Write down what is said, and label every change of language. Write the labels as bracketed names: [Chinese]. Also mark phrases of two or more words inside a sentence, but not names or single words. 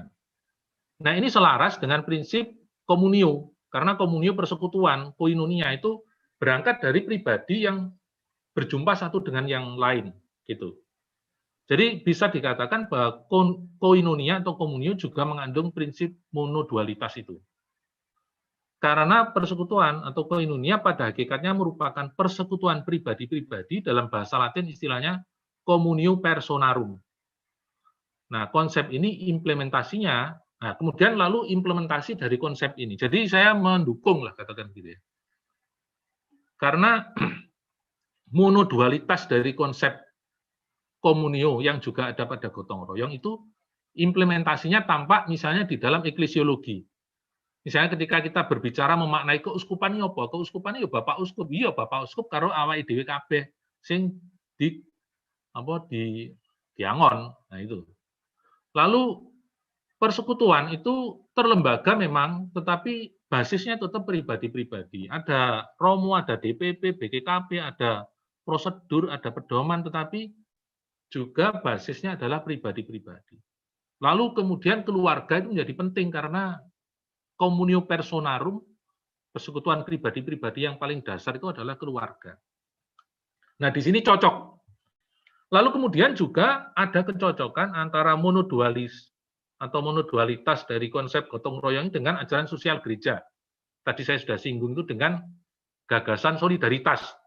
[Indonesian] Nah, ini selaras dengan prinsip komunio, karena komunio persekutuan, koinonia itu berangkat dari pribadi yang berjumpa satu dengan yang lain, gitu. Jadi bisa dikatakan bahwa koinonia atau komunio juga mengandung prinsip monodualitas itu. Karena persekutuan atau koinonia pada hakikatnya merupakan persekutuan pribadi-pribadi, dalam bahasa Latin istilahnya [Latin] communio personarum. [Indonesian] Nah, konsep ini implementasinya, nah kemudian lalu implementasi dari konsep ini. Jadi saya mendukung lah katakan gitu ya. Karena monodualitas dari konsep komunio yang juga ada pada gotong royong itu implementasinya tampak misalnya di dalam eklesiologi. Misalnya ketika kita berbicara memaknai keuskupan ini apa? Keuskupan ini ya Bapak Uskup, [Javanese] iya Bapak Uskup karo awake dhewe kabeh sing diangon. [Indonesian] Nah itu. Lalu persekutuan itu terlembaga memang, tetapi basisnya tetap pribadi-pribadi. Ada Romo, ada DPP, BKKP, ada prosedur, ada pedoman, tetapi juga basisnya adalah pribadi-pribadi. Lalu kemudian keluarga itu menjadi penting karena [Latin] communio personarum, [Indonesian] persekutuan pribadi-pribadi yang paling dasar itu adalah keluarga. Nah, di sini cocok. Lalu kemudian juga ada kecocokan antara monodualis atau monodualitas dari konsep gotong royong dengan ajaran sosial gereja. Tadi saya sudah singgung itu dengan gagasan solidaritas.